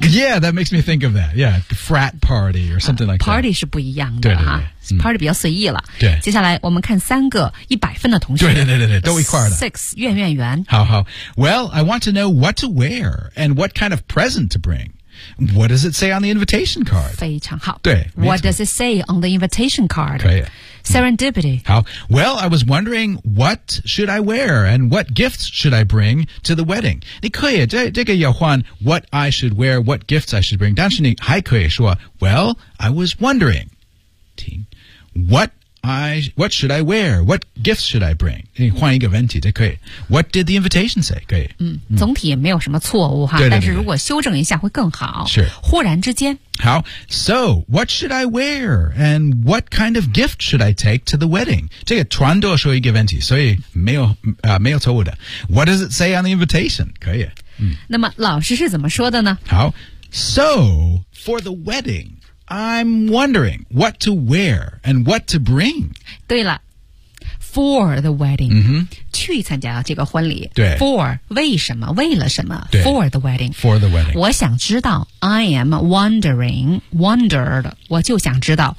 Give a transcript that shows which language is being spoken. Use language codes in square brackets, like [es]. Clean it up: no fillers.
[en] yeah， that makes me think of that， yeah， frat party or something like party [zh] 是不一样的，对对对哈，party 比较随意了。对，接下来我们看三个100分的同学，对对对对，都一块的 six 愿愿圆。好好， [en] well I want to know what to wear and what kind of present to bring。 What does it say on the invitation card? [zh] 非常好。对。 [en] What does it say on the invitation card? [zh] 可以。 [en] Serendipity. [zh] 好。 [en] Well, I was wondering what should I wear and what gifts should I bring to the wedding? [zh] 你可以这个要换 [en] what I should wear, what gifts I should bring. [zh] 但是你还可以说 [en] well, I was wondering. [zh] 听。 [en] What should I wear? What gifts should I bring? [zh] 换一个问题就可以。 [en] What did the invitation say? [zh] 可以。总体也没有什么错误哈，对对对对，但是如果修正一下会更好。是。忽然之间。 [en] 好。So, what should I wear? And what kind of gift should I take to the wedding? [zh] 这个全都说一个问题，所以没有错误的。 [en] What does it say on the invitation? [zh] 可以。那么老师是怎么说的呢？好。 [en] So, for the wedding,I'm wondering what to wear and what to bring. [zh] 对了 [en] for the wedding,、 mm-hmm. [zh] 去参加这个婚礼。对 for, 为什么为了什么 [en] for the wedding. For the wedding. [zh] 我想知道 [en] I am wondered, [zh] 我就想知道、